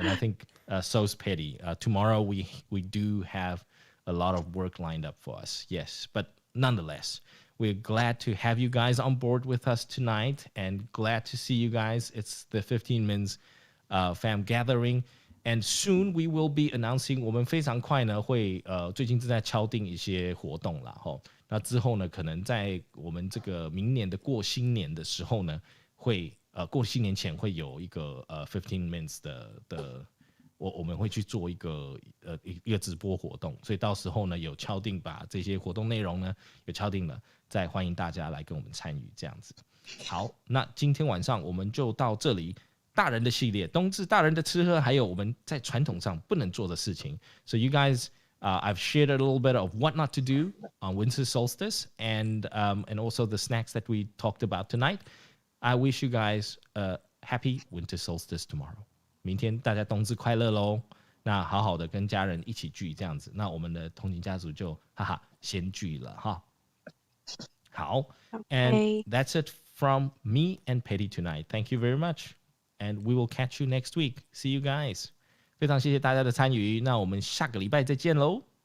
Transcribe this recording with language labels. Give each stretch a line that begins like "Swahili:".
English: And I think so's Petty. Tomorrow we do have a lot of work lined up for us. Yes, but nonetheless, we're glad to have you guys on board with us tonight and glad to see you guys. It's the 15 Minutes fam gathering. And soon we will be announcing.
Chinese: 我们非常快呢会最近正在敲定一些活动啦齁。那之后呢，可能在我们这个明年的过新年的时候呢，会过新年前会有一个15 minutes 的我们会去做一个直播活动，所以到时候呢有敲定把这些活动内容呢有敲定了，再欢迎大家来跟我们参与这样子。好，那今天晚上我们就到这里。大人的系列，冬至大人的吃喝，还有我们在传统上不能做的事情。
English: So you guys, I've shared a little bit of what not to do on winter solstice, and also the snacks that we talked about tonight. I wish you guys a happy winter solstice tomorrow.
Chinese: 明天大家冬至快乐喽！那好好的跟家人一起聚这样子，那我们的通勤家族就先聚了哈。好
English: ，and that's it from me and Petty tonight. Thank you very much. And we will catch you next week. See you guys.
Chinese: 非常谢谢大家的参与，那我们下个礼拜再见喽。